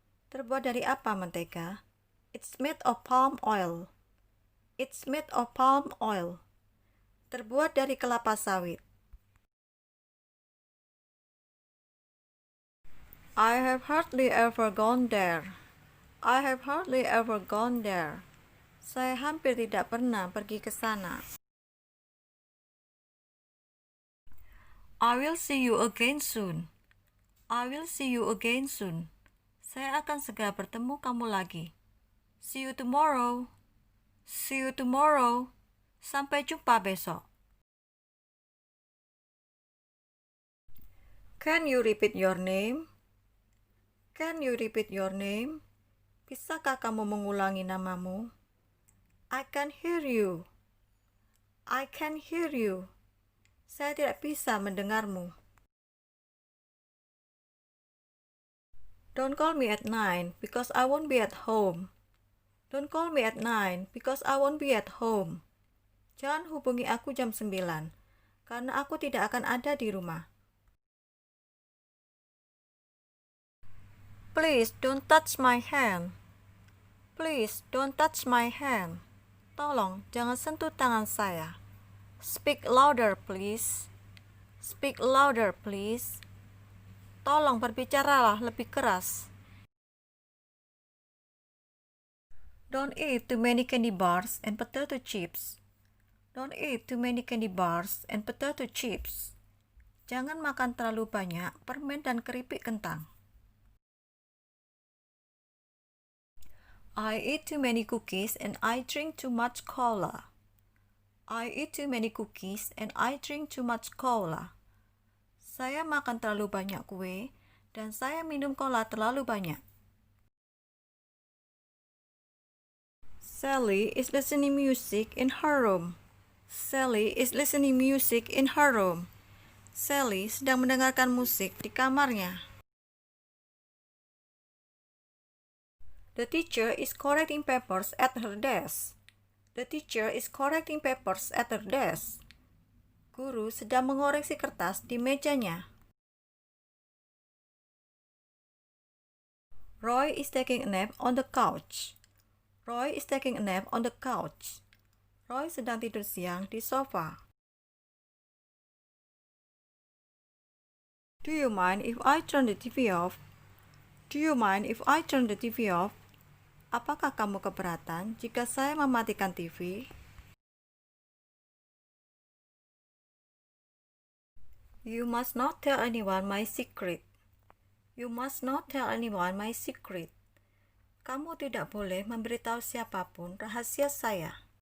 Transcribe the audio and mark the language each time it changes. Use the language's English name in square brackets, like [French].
[Indonesian] Terbuat dari apa mentega? [English] It's made of palm oil. It's made of palm oil. [Indonesian] Terbuat dari kelapa sawit. [English] I have hardly ever gone there. I have hardly ever gone there. [Indonesian] Saya hampir tidak pernah pergi ke sana. [English] I will see you again soon. I will see you again soon. [Indonesian] Saya akan segera bertemu kamu lagi. [English] See you tomorrow. See you tomorrow. [Indonesian] Sampai jumpa besok. [English] Can you repeat your name? Can you repeat your name? [Indonesian] Bisakah kamu mengulangi namamu? [English] I can hear you. I can hear you. [Indonesian] Saya tidak bisa mendengarmu. [English] Don't call me at 9 because I won't be at home. Don't call me at 9 because I won't be at home. [Indonesian] Jangan hubungi aku jam 9 karena aku tidak akan ada di rumah. [English] Please don't touch my hand. Please don't touch my hand. [Indonesian] Tolong jangan sentuh tangan saya. [English] Speak louder please. Speak louder please. [Indonesian] Tolong berbicaralah lebih keras. [English] Don't eat too many candy bars and potato chips. Don't eat too many candy bars and potato chips. [Indonesian] Jangan makan terlalu banyak permen dan keripik kentang. [English] I eat too many cookies and I drink too much cola. I eat too many cookies and I drink too much cola. [Indonesian] Saya makan terlalu banyak kue dan saya minum cola terlalu banyak. [English] Sally is listening music in her room. Sally is listening music in her room. [Indonesian] Sally sedang mendengarkan musik di kamarnya. [English] The teacher is correcting papers at her desk. The teacher is correcting papers at her desk. [Indonesian] Guru sedang mengoreksi kertas di mejanya. [English] Roy is taking a nap on the couch. Roy is taking a nap on the couch. [Indonesian] Roy sedang tidur siang di sofa. [English] Do you mind if I turn the TV off? Do you mind if I turn the TV off? [Indonesian] Apakah kamu keberatan jika saya mematikan TV? [English] You must not tell anyone my secret. You must not tell anyone my secret. [Indonesian] Kamu tidak boleh memberitahu siapapun rahasia saya.